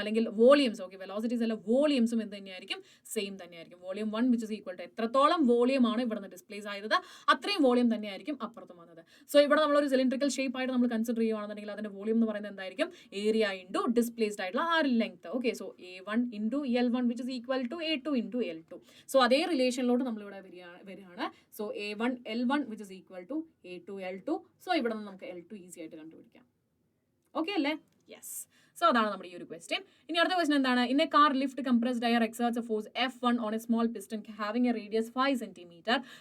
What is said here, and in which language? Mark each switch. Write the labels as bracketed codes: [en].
[ml] അല്ലെങ്കിൽ volumes, okay, velocities അല്ല, വോളിയംസും എന്ത് തന്നെയായിരിക്കും? സെയിം തന്നെയായിരിക്കും. Volume 1 [en] which is equal to [ml] എത്രത്തോളം വോളിയം ആണ് ഇവിടെ നിന്ന് ഡിസ്പ്ലേസ് ആയത് അത്രയും വോളിയം തന്നെയായിരിക്കും അപ്പുറത്തും വന്നത്. സോ ഇവിടെ നമ്മളൊരു സിലിണ്ടറിക്കൽ ഷേപ്പ് ആയിട്ട് നമ്മൾ കൺസിഡർ ചെയ്യുകയാണെന്നുണ്ടെങ്കിൽ അതിന്റെ വോളിയം എന്ന് പറയുന്നത് എന്തായിരിക്കും? ഏരിയ ഇൻറ്റു ഡിസ്പ്ലേസ്ഡ് ആയിട്ടുള്ള ആ ഒരു length. [en] Okay, so A1 into L1 which is equal to A2 into L2. [ml] So അതേ റിലേഷനിലോട്ട് നമ്മളിവിടെ വരികയാണ്. So [en] A1 L1 which is equal to A2 L2. [ml] So ഇവിടെ നിന്ന് നമുക്ക് L2 ഈസി ആയിട്ട് കണ്ടുപിടിക്കാം. ഓക്കെ അല്ലേ? യെസ്. സോ അതാണ് നമ്മുടെ ഈ ഒരു ക്വസ്റ്റ്യൻ. ഇനി അടുത്ത ക്വസ്റ്റ്യൻ എന്താണ്? [en] In a car lift compressed air exerts a force F1 on a small piston having a radius 5 centimeter.